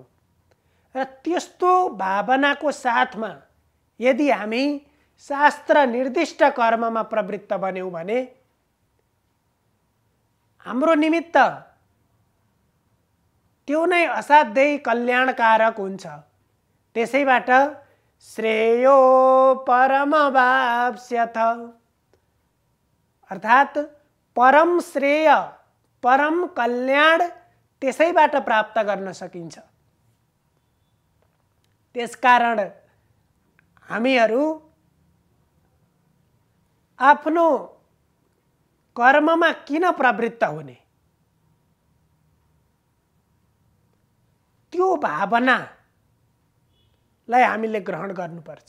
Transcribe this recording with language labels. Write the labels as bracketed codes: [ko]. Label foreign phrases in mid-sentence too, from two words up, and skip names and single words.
[ne] र त्यस्तो भावनाको साथमा यदि हामी शास्त्र निर्दिष्ट कर्ममा प्रवृत्त बन्यौं भने हाम्रो निमित्त त्यो नै असाध्यै कल्याणकारक हुन्छ। त्यसैबाट [sa] श्रेयो परमवाप्स्यथ, [ne] अर्थात परम श्रेय परम कल्याण त्यसैबाट प्राप्त गर्न सकिन्छ। त्यसकारण हामीहरू आफ्नो कर्ममा किन प्रवृत्त हुने, त्यो भावनालाई हामीले ग्रहण गर्नुपर्छ।